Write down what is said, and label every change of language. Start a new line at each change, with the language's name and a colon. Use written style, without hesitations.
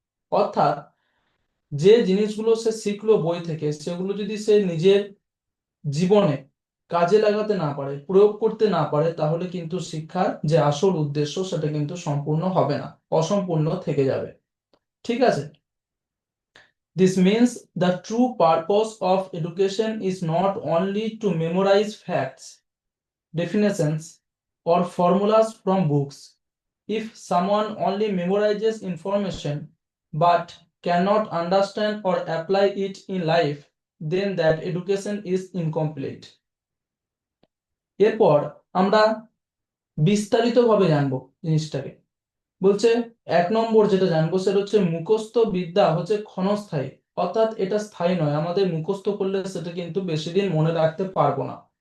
Bangla: অর্থাৎ যে জিনিসগুলো সে শিখলো বই থেকে, সেগুলো যদি সে নিজের জীবনে কাজে লাগাতে না পারে, প্রয়োগ করতে না পারে, তাহলে কিন্তু শিক্ষার যে আসল উদ্দেশ্য সেটা কিন্তু সম্পূর্ণ হবে না, অসম্পূর্ণ থেকে যাবে। ঠিক আছে?
English: This means the true purpose of education is not only to memorize facts, definitions, or formulas from books. If someone only memorizes information but cannot understand or apply it in life, then that education is incomplete.
Bangla: এরপর আমরা বিস্তারিতভাবে জানবো জিনিসটাকে। বলছে, 1 নম্বর যেটা জানবো সেটা হচ্ছে মুখস্থ বিদ্যা হচ্ছে ক্ষণস্থায়ী। অর্থাৎ এটা স্থায়ী নয়, আমাদের মুখস্থ করলে সেটা কিন্তু বেশি দিন মনে রাখতে পারবো না।